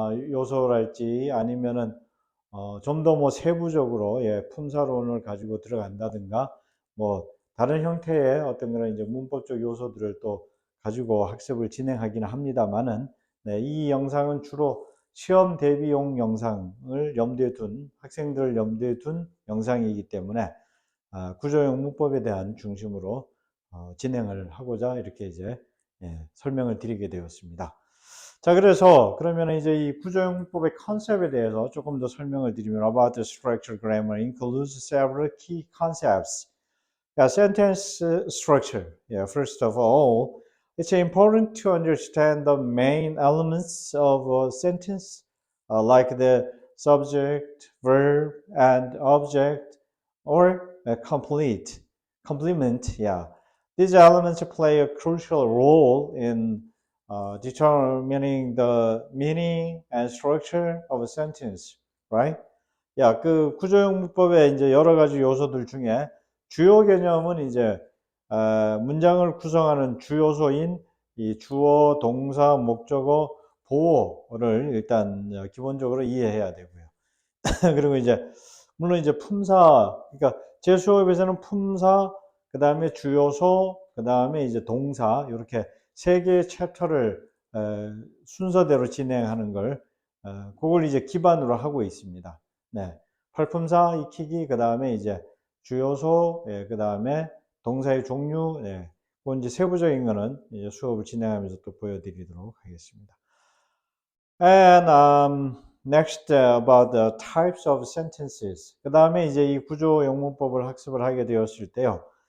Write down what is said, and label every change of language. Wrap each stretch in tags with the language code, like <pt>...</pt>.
<ko>요소랄지 아니면은 좀 더 뭐 세부적으로 품사론을 가지고 들어간다든가 뭐 다른 형태의 어떤 그런 이제 문법적 요소들을 또 가지고 학습을 진행하기는 합니다만은 이 영상은 주로 시험 대비용 영상을 염두에 둔 학생들을 염두에 둔 영상이기 때문에 구조형 문법에 대한 중심으로 진행을 하고자 이렇게 이제 설명을 드리게 되었습니다. 자, 그래서 그러면 이제 이 구조형 문법의 컨셉에 대해서 조금 더 설명을 드리면</ko> <en>about the structured grammar includes several key concepts. Yeah, sentence structure. Yeah, first of all, it's important to understand the main elements of a sentence, like the subject, verb, and object, or complement. Yeah, these elements play a crucial role in determining the meaning and structure of a sentence, right?</en> <ko>야, 그 구조형 문법의 이제 여러 가지 요소들 중에 주요 개념은 이제 문장을 구성하는 주요소인 이 주어, 동사, 목적어, 보어를 일단 기본적으로 이해해야 되고요. 그리고 이제 물론 이제 품사, 그러니까 제 수업에서는 품사, 그 다음에 주요소, 그 다음에 이제 동사 이렇게 세 개의 챕터를 순서대로 진행하는 걸 그걸 이제 기반으로 하고 있습니다. 네, 활품사 익히기, 그 다음에 이제 주요소, 그 다음에 동사의 종류, 그건 이제 세부적인 거는 이제 수업을 진행하면서 또 보여드리도록 하겠습니다.</ko> <en>And next about the types of sentences.</en> <ko>그 다음에 이제 이 구조 영문법을 학습을 하게 되었을 때요.</ko>